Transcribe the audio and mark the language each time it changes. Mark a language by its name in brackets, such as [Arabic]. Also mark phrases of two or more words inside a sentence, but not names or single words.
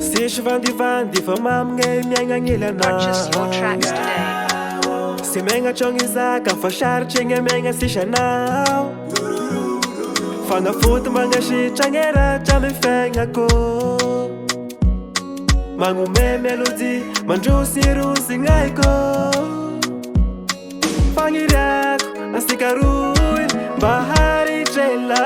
[Malagasy] Misy vandivandy fa mamigny miaignagny [English] Purchase your [Malagasy] anao. [English] tracks today. [Malagasy] Sy maigna tragno izaka fa sarotry igny maigna sisa anao. Fanafoty magnasitra gny ratra amy fiaignako. Magnome melody mandrosirosy gnaiko. Fagniriako asika roy mba haritrela.